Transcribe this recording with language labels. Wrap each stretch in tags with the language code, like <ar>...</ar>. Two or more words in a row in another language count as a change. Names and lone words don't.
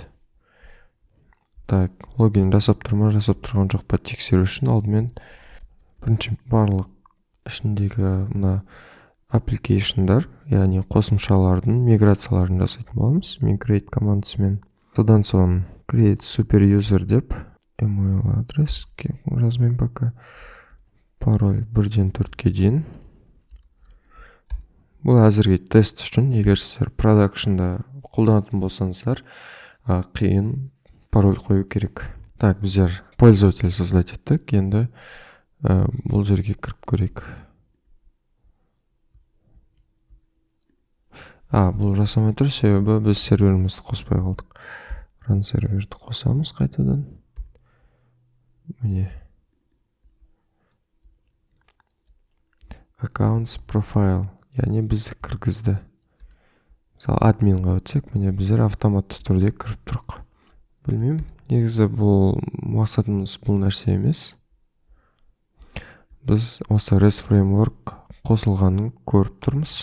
<kk>Так, логин жасап тұрған жоқ па тексеру үшін алдымен бірінші барлық ішіндегі мына application'дар, яғни қосымшалардың миграцияларын жасайтын боламыз. Migrate командасымен. Содан соң</kk> <en>create super user</en> <kk>деп email адрес жазбайым пока. Пароль 1-ден 4-ке дейін. Бұл әзірге тест үшін, егер сіздер продакшнда қолданатын болсаңыздар, қиын пароль қою керек. Так, біздер</kk> <ru>пользователь создать</ru> <kk>еттік. Енді бұл жерге кіріп көрейік. Бұл жасамай тұр, себебі біз серверімізді қоспай қалдық. Run серверді қосамыз қайтадан. Міне.</kk> <en>Accounts profile,</en> <kk>яғни бізді кіргізді. Мысалы, админға өтсек, міне біздер автоматты түрде кіріп тұрық. Білмеймін, негізі бұл мақсатымыз бұл нәрсе емес. Біз осы REST фреймворк қосылғанын көріп тұрмыз.</kk>